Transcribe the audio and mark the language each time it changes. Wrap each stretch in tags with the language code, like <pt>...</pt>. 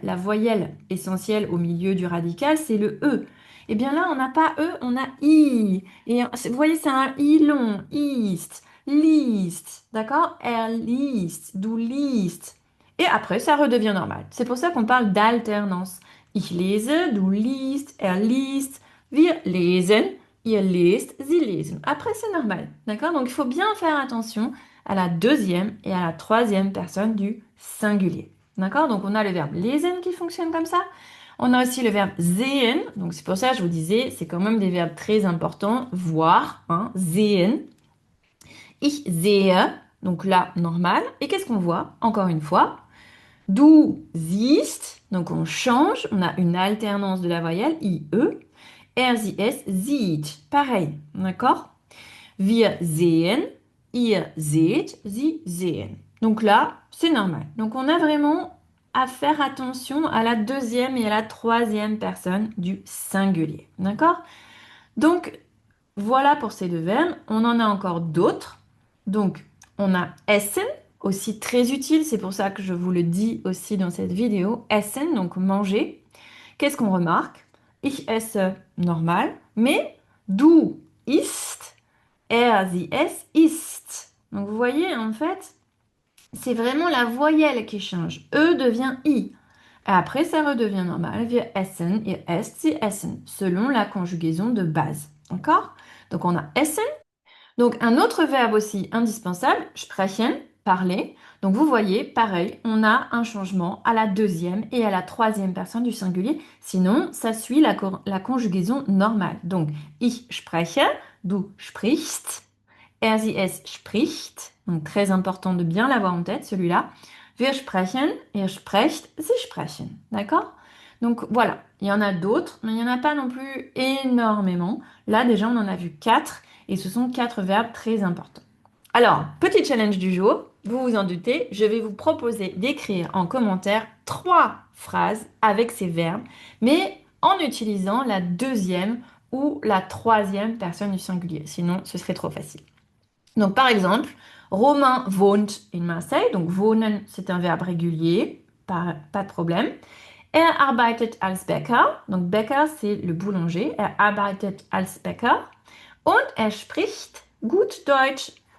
<fr>La voyelle essentielle au milieu du radical, c'est le E. Eh bien là, on n'a pas E, on a I. Et vous voyez, c'est un I long.</fr> <en>East, least,</en> <de>d'accord? Er liest, du liest.</de> <fr>Et après, ça redevient normal. C'est pour ça qu'on parle d'alternance.</fr> <de>Ich lese, du liest, er liest, wir lesen, ihr lest, sie lesen.</de> <fr>Après, c'est normal. D'accord? Donc, il faut bien faire attention à la deuxième et à la troisième personne du singulier. D'accord? Donc, on a le verbe lesen qui fonctionne comme ça. On a aussi le verbe sehen. Donc, c'est pour ça que je vous disais, c'est quand même des verbes très importants. Voir, hein,</fr> <de>sehen. Ich sehe.</de> <fr>Donc là, normal. Et qu'est-ce qu'on voit? Encore une fois.</fr> <de>Du siehst.</de> <fr>Donc, on change. On a une alternance de la voyelle IE.</fr> <de>Er, sie, es, sieht. Pareil. D'accord? Wir sehen, ihr seht, sie sehen.</de> <fr>Donc là, c'est normal. Donc on a vraiment à faire attention à la deuxième et à la troisième personne du singulier. D'accord? Donc voilà pour ces deux verbes. On en a encore d'autres. Donc on a essen, aussi très utile. C'est pour ça que je vous le dis aussi dans cette vidéo. Essen, donc manger. Qu'est-ce qu'on remarque?</fr> <de>Ich esse</de> <fr>normal, mais</fr> <de>du isst. Er, sie, es, ist.</de> <fr>Donc vous voyez, en fait, c'est vraiment la voyelle qui change. E devient I. Après, ça redevient normal.</fr> <de>Wir essen, ihr esst, sie essen,</de> <fr>selon la conjugaison de base. D'accord? Donc on a essen. Donc un autre verbe aussi indispensable, sprechen, parler. Donc vous voyez, pareil, on a un changement à la deuxième et à la troisième personne du singulier. Sinon, ça suit la conjugaison normale.</fr> <de>Donc ich spreche, du sprichst. Er, sie, es spricht.</de> <fr>Donc très important de bien l'avoir en tête, celui-là.</fr> <de>Wir sprechen, ihr sprecht, sie sprechen.</de> <fr>D'accord? Donc voilà, il y en a d'autres, mais il n'y en a pas non plus énormément. Là, déjà, on en a vu quatre, et ce sont quatre verbes très importants. Alors, petit challenge du jour, vous vous en doutez, je vais vous proposer d'écrire en commentaire trois phrases avec ces verbes, mais en utilisant la deuxième ou la troisième personne du singulier. Sinon, ce serait trop facile. Donc, par exemple,</fr> <de>Romain wohnt in Marseille.</de> <fr>Donc, wohnen, c'est un verbe régulier, pas de problème.</fr> <de>Er arbeitet als Bäcker.</de> <fr>Donc, Bäcker, c'est le boulanger.</fr> <de>Er arbeitet als Bäcker. Und er spricht gut Deutsch.</de>